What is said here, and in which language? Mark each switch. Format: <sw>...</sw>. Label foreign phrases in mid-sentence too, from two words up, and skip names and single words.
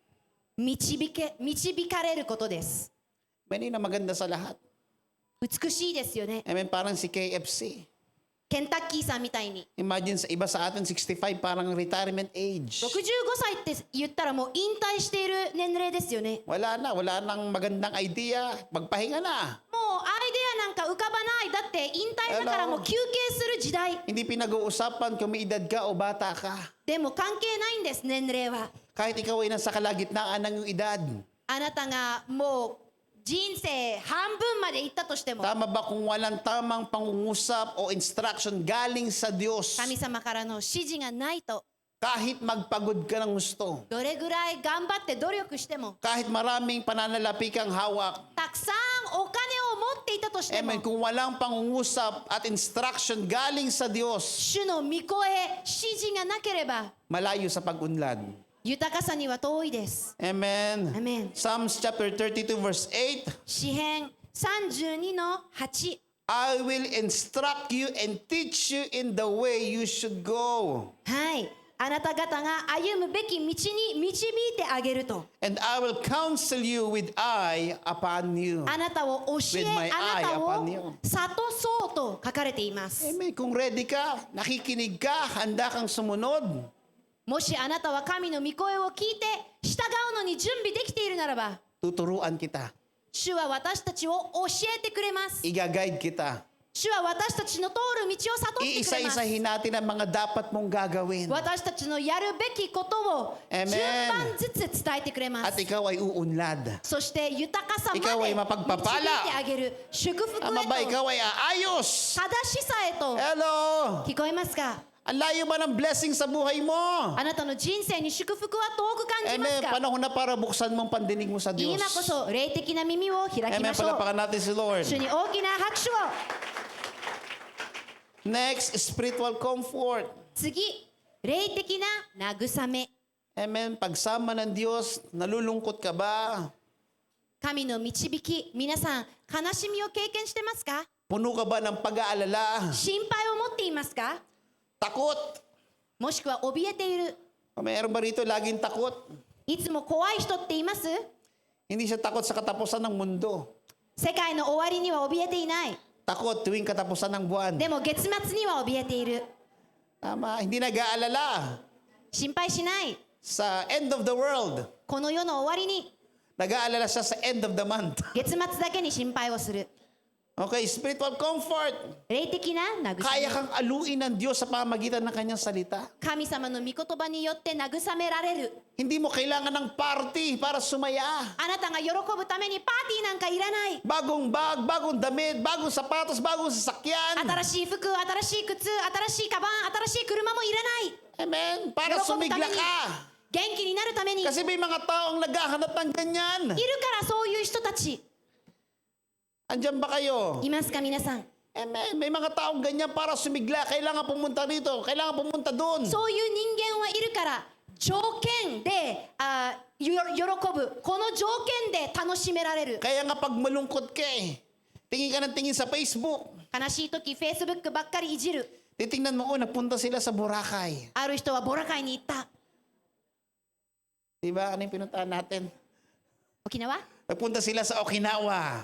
<ja>導かれることです</ja> <tl>Many na maganda sa lahat.</tl> <ja>美しいですよね</ja> <tl>Amen. Parang si KFC.</tl> <ja>ケンタッキーさんみたいに</ja> <tl>Imagine sa iba sa atin, 65, parang</tl> <en>retirement age.</en> <ja>65 歳って言ったらもう引退している年齢ですよね</ja> <tl>Wala nang magandang idea. Magpahinga na.</tl> <ja>もうアイデアなんか浮かばないだって引退だからもう休憩する時代</ja> <tl>Hindi pinag-uusapan kung may edad ka o bata ka.</tl> <ja>でも関係ないんです年齢は</ja> <tl>Kahit ikaw ay nasa kalagitnaan ng iyong edad.</tl> <ja>あなたがもう人生半分まで行ったとしても</ja> <tl>Tama ba kung walang tamang pangungusap o instruction galing sa Diyos?</tl> <ja>神様からの指示がないと</ja> <tl>Kahit magpagod ka ng gusto.</tl> <ja>どれぐらい頑張って努力しても</ja> <tl>Kahit maraming pananalapi kang hawak.</tl> <ja>たくさんお金を持っていたとしても</ja> <tl>Amen. Kung walang pangungusap at instruction galing sa Diyos,</tl> <ja>主の御声指示がなければ</ja> <tl>malayo sa pag-unlad.</tl> <ja>豊かさには遠いです。 Amen. Amen.</ja> <en>Psalms chapter 32 verse 8.</en> <ja>詩編32の8。</ja> <en>I will instruct you and teach you in the way you should go.</en> <ja>はい。あなた方が歩むべき道に導いてあげると。</ja> <en>And I will counsel you with eye upon you.</en> <ja>あなたを教</ja> <en>With</en> <ja>え、</ja> <en>my</en> <ja>あなた</ja> <en>eye</en> <ja>を</ja> <en>upon you.</en> <ja>諭そうと書かれています。 Amen.</ja> <tl>Kung ready ka, nakikinig ka, handa kang sumunod.</tl> <ja>もしあなたは神の御声を聞いて従うのに準備できているならば、</ja> <tl>Tuturuan kita.</tl> <ja>主は私たちを教えてくれます。</ja> <tl>Iga-guide kita.</tl> <ja>主は私たちの通る道を悟ってくれます。</ja> <tl>Iisa-isahin natin ang mga dapat mong gagawin.</tl> <ja>私たちのやるべきことを Amen. 順番ずつ伝えてくれま</ja> <tl>At</tl> <ja>す。</ja> <tl>ikaw ay uunlad.</tl> <ja>そして豊かさまで</ja> <tl>Ikaw ay</tl> <ja>導い</ja> <tl>mapagpapala.</tl> <ja>てあげる祝福へと</ja> <tl>Ama ba,</tl> <ja>正</ja> <tl>ikaw ay aayos.</tl> <ja>しさへと</ja> <en>Hello!</en> <ja>聞こえますか？</ja> <tl>Ang layo ba ng blessing sa buhay mo?</tl> <ja>あなたの人生に祝福は遠く感じます</ja> <tl>Amen.</tl> <ja>か？</ja> <tl>Panahon na para buksan mong pandinig mo sa Diyos.</tl> <ja>今こそ霊的な耳を開き Amen. ましょう。</ja> <tl>Palapakan natin si Lord.</tl> <ja>主に大きな拍手を。</ja> <en>Next, spiritual comfort.</en> <ja>次、霊的な慰め。 Amen.</ja> <tl>Pagsama ng Diyos, nalulungkot ka ba?</tl> <ja>神の導き、皆さん悲しみを経験してますか？</ja> <tl>Puno ka ba ng pag-aalala?</tl> <ja>心配を持っていますか？</ja> <tl>Takot?</tl> <ja>もしくは怯えている。</ja> <tl>Mayroon ba rito laging takot?</tl> <ja>いつも怖い人っています？</ja> <tl>Hindi siya takot sa katapusan ng mundo.</tl> <ja>世界の終わりには怯えていない。</ja> <tl>Takot tuwing katapusan ng buwan.</tl> <ja>でも月末には怯えている。</ja> <tl>Tama, hindi nag-aalala</tl> <ja>心配しない。</ja> <en>sa end of the world.</en> <ja>この世の終わりに</ja> <tl>Nag-aalala siya sa</tl> <en>end of the month.</en> <ja>月末だけに心配をする。</ja> <en>Okay, spiritual comfort.</en> <ja>霊的な慰</ja> <tl>Kaya</tl> <ja>め。</ja> <tl>kang aluin ng Diyos sa pamagitan ng kanyang salita.</tl> <ja>神様の御言葉によって慰められる。</ja> <tl>Hindi mo kailangan ng party para sumaya.</tl> <ja>あなたが喜ぶためにパーティーなんかいらない。</ja> <tl>Bagong bag, bagong damit, bagong sapatos, bagong sasakyan.</tl> <ja>新しい服、新しい靴、新しいカバン、新しい車もいらない。</ja> <tl>Amen. Para</tl> <ja>喜ぶた</ja> <tl>sumigla</tl> <ja>めに、</ja> <tl>ka.</tl> <ja>元気になるためにいるか</ja> <tl>Kasi may mga taong naghahanap ng ganyan.</tl> <ja>らそういう人たち</ja> <tl>Andyan ba kayo?</tl> <ja>いますか皆さん。 Amen.</ja> <tl>May mga taong ganyan para sumigla. Kailangan pumunta rito. Kailangan pumunta doon.</tl> <ja>そういう人間はいるから条件で喜ぶ。この条件で楽しめられる。</ja> <tl>Kaya nga pag malungkot ka tingin ka ng tingin sa Facebook.</tl> <ja>悲しい時 Facebook ばっかりいじる。</ja> <tl>Titingnan mo, nagpunta sila sa Boracay.</tl> <ja>ある人はボラ会に行った。</ja> <tl>Diba? Ano yung pinuntahan natin?</tl> <ja>沖縄</ja> <tl>Nagpunta sila sa Okinawa.</tl>